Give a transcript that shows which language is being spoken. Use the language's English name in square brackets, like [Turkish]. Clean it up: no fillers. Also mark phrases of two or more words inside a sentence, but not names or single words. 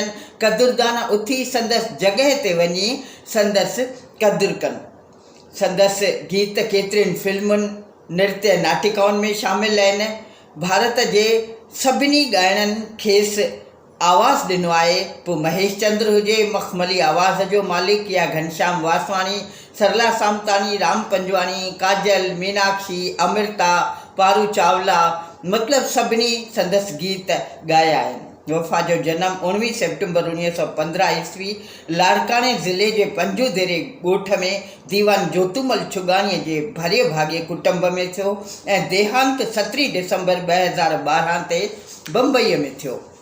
[Sindhi] कदुरदान उथी संदसि जॻह ते वञी संदसि क़दुरु कनि। संदसि गीत केतिरनि फिल्मुनि, नृत्य नाटिकाउनि में शामिल आहिनि। भारत जे सभिनी ॻाइणनि खेसि आवाज़ु ॾिनो आहे, पोइ महेश चंद्र हुजे, मखमली आवाज़ जो मालिक, या घनश्याम वासवाणी, सरला सामतानी, राम पंजवाणी, काजल, मीनाक्षी, अमृता, पारू चावला, मतिलबु सभिनी संदसि गीत ॻाया आहिनि। वफ़ा जो जनम 19 सेप्टेम्बर 1915 ईस्वी लाड़काणे ज़िले जे पंजूदेरे ॻोठ में दीवान ज्योतुमल छुगाणीअ जे भरे भाॻे कुटुंब में थियो ऐं देहांत 17 डिसंबर 2012 ते बम्बईअ में थियो।